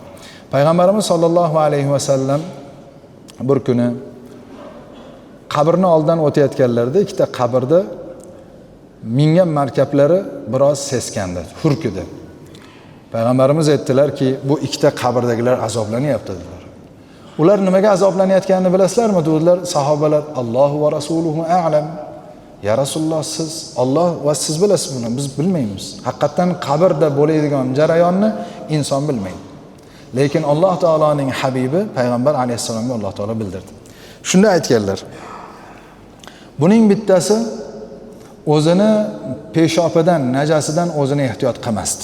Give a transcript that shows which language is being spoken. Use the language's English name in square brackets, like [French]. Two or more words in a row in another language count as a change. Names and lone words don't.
[Uzbek] Payg'ambarimiz [Arabic] صلى الله عليه وسلم [Uzbek] bir kuni qabrni oldidan o'tayotganlarida ikkita qabrda mingan markablari biroz seskandi, hurkidi. Payg'ambarimiz aytdilarki, bu ikkita qabrdagilar azoblanyapti dedilar. Ular nimaga azoblanayotganini bilasizlarmi? Dedilar sahobalar, [Arabic] الله ورسوله أعلم. [Uzbek] Ya Rasululloh, siz Alloh va siz bilasiz buni, biz bilmaymiz. Haqiqatan qabrda bo'ladigan jarayonni inson bilmaydi. Lekin Alloh taoloning habibi payg'ambar alayhisalomga Alloh taolo bildirdi. Shunda aytganlar. Buning bittasi o'zini peshopidan, najasidan o'zini ehtiyot qilmasdi.